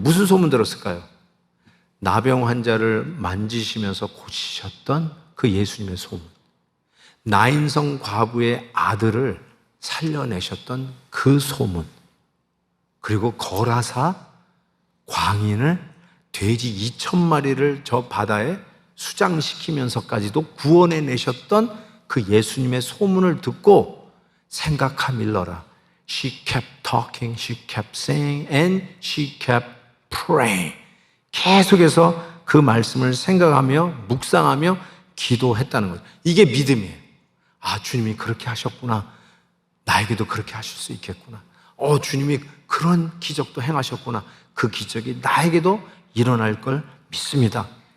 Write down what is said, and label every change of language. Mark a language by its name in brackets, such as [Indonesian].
[Korean] 무슨 소문 들었을까요? 나병 환자를 만지시면서 고치셨던 그 예수님의 소문, 나인성 과부의 아들을 살려내셨던 그 소문, 그리고 거라사 광인을 돼지 2,000마리를 저 바다에 수장시키면서까지도 구원해내셨던 그 예수님의 소문을 듣고 생각함일러라. [English] She kept talking, she kept saying, and she kept praying. [Korean] 계속해서 그 말씀을 생각하며 묵상하며 기도했다는 거죠. 이게 믿음이에요. 주님이 그렇게 하셨구나. 나에게도 그렇게 하실 수 있겠구나. 주님이 그런 기적도 행하셨구나. 그 기적이 나에게도 일어날 걸 믿습니다.